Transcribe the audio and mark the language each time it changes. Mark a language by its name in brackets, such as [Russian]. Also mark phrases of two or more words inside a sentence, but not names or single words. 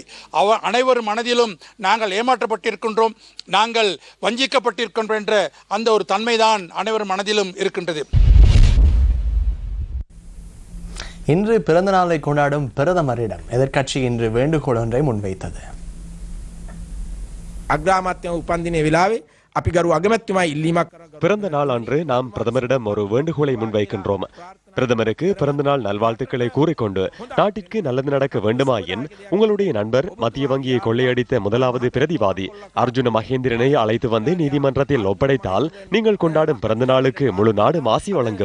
[Tamil] அனைவரும் மனதிலும் நாங்கள் ஏமாற்றப்பட்டிருக்கின்றோம், நாங்கள் வஞ்சிக்கப்பட்டிருக்கின்றோம் என்ற அந்த ஒரு தன்மைதான் அனைவரும் மனதிலும் இருக்கின்றது. இன்று பிறந்த நாளை கொண்டாடும் பிரதமரிடம் எதிர்க்கட்சி இன்று வேண்டுகோள் ஒன்றை முன்வைத்தது. [Sinhala] අග්‍රාමාත්‍ය උපන්දිනයේ වෙලාවේ අපි ගරු අගමැතිතුමා ඉල්ලීමක් කරා [Tamil] பிறந்த நாள் அன்று நாம் பிரதமரிடம் ஒரு வேண்டுகோளை முன்வைக்கின்றோம். பிரதமருக்கு பிறந்தநாள் நல்வாழ்த்துக்களை கூறிக்கொண்டு நாட்டிற்கு நல்லது நடக்க வேண்டுமாயின் உங்களுடைய நண்பர் மத்திய வங்கியை கொள்ளையடித்த முதலாவது பிரதிவாதி அர்ஜுன மகேந்திரனை அழைத்து வந்து நீதிமன்றத்தில் ஒப்படைத்தால் நீங்கள் கொண்டாடும் பிறந்த நாளுக்கு முழு நாடு ஆசி வழங்கும்.